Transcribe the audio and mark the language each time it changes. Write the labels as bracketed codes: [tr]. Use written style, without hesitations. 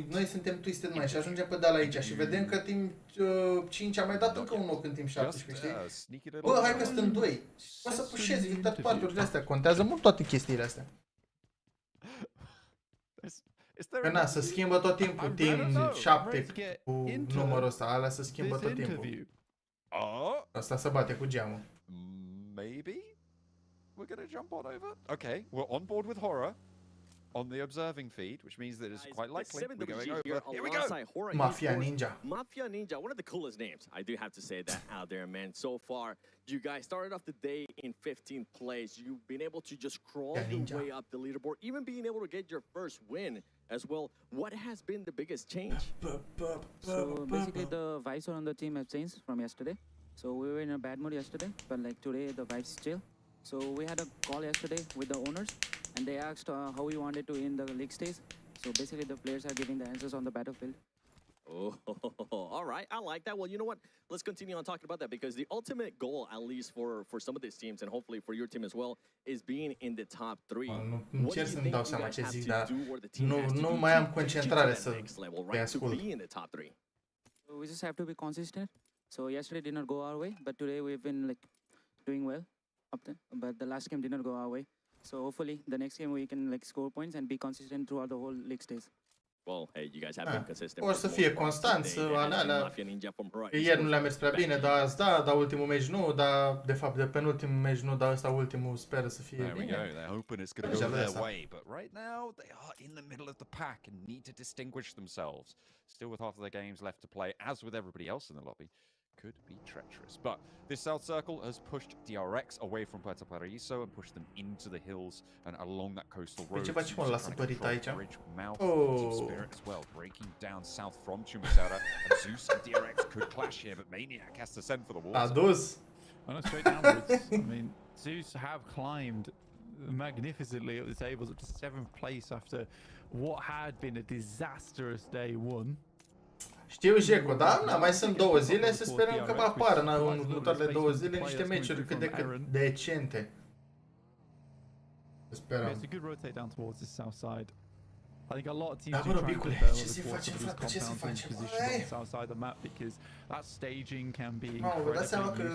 [ro] Noi suntem Twisted Mind și ajungem pe de-ala aici și vedem că Team 5 a mai dat încă un knock în Team 17, știi? Bă, hai că sunt 2. Poți să pușezi victory-urile astea. Contează mult toate chestiile astea. Că na, se schimbă tot timpul Team 7 cu numărul ăsta, alea se schimbă tot timpul. Asta se bate cu geamul. [en] Maybe we're gonna jump on over. Okay, we're on board with Horror on the observing feed, which means that it's quite likely we're going over. Here we go! Mafia Ninja. Mafia Ninja, one of the coolest names. I do have to say that out there, man. So far, you guys started off the day in 15th place. You've been able to just crawl your way up the leaderboard, even being able to get your first win as well. What has been the biggest change? So basically the vibes on the team have changed from yesterday. So we were in a bad mood yesterday, but like today the vibes chill. So we had a call yesterday with the owners and they asked how we wanted to end the league stage. So basically the players are giving the answers on the battlefield. Oh, all right. I like that. Well, you know what? Let's continue on talking about that because the ultimate goal, at least for some of these teams and hopefully for your team as well, is being in the top 3. [ro] Încerc să-mi dau seama ce zic, dar nu mai am concentrare să te ascult. [en] We just have to be consistent. So yesterday did not go our way, but today we've been like doing well up there. But the last game did not go our way. So hopefully the next game we can like score points and be consistent throughout the whole league stage. Well, hey, you guys have been consistent. [ro] O să fie constanți, alea. Ieri nu le-a mers prea bine, dar azi da, dar ultimul meci nu, dar de fapt de penultimul meci nu, dar ăsta ultimul sper să fie bine. [en] They're hoping it's going to go their way, but right now they are in the middle of the pack and need to distinguish themselves. Still with half of their games left to play, as with everybody else in the lobby. Could be treacherous, but this South Circle has pushed DRX away from Puerto Paraíso and pushed them into the hills and along that coastal road. [ro] Ce facem, mă, lasă părit aici? [en] Team Spirit as well, breaking down south from Chumasera, and Zeus and DRX could clash here, but Maniac has to send for the water. [ro] Adus. [en] Well, straight downwards. I mean, Zeus have climbed magnificently up the tables up to 7th place after what had been a disastrous day 1. [ro] Știu, Jeco, dar mai sunt 2 zile, să sperăm că apară în următoarele 2 zile niște meciuri cât de cât decente. Sperăm. [en] It's a good rotate down towards the south side. I think a lot of teams are trying to develop the compounds in position on the south side of the map because that staging can be incredibly useful.